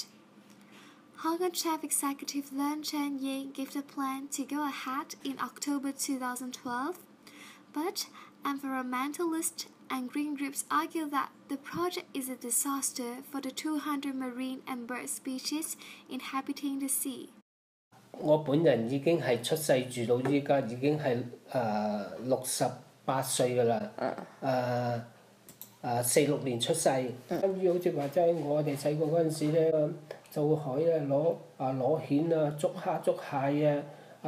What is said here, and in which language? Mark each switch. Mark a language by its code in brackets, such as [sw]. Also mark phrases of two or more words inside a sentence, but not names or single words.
[en] Hong Kong Chief Executive Ying gave the plan to go ahead in October 2012, but environmentalists and green groups argue that the project is a disaster for the 200 marine and bird species inhabiting the sea. [yue] 我本人已經係出世住到依家，已經係68歲㗎啦。46年出世，跟住好似話齋，我哋細個嗰陣時咧，就會海咧攞蜆啊、捉蝦、捉蟹啊。